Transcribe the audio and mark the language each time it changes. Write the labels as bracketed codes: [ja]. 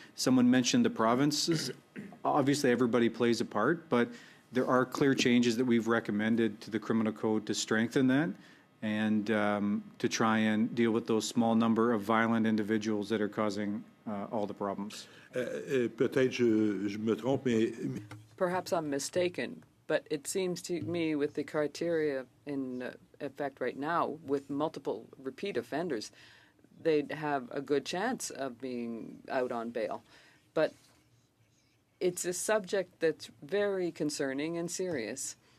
[en] Someone mentioned the provinces. Obviously, everybody plays a part, but there are clear changes that we've recommended to the criminal code to strengthen that and to try and deal with those small number of violent individuals that are causing all the problems. [fr] Peut-être je me trompe, mais [en] Perhaps I'm mistaken, but it seems to me with the criteria in effect right now, with multiple repeat offenders, they'd have a good chance of being out on bail. But it's a subject that's very concerning and serious.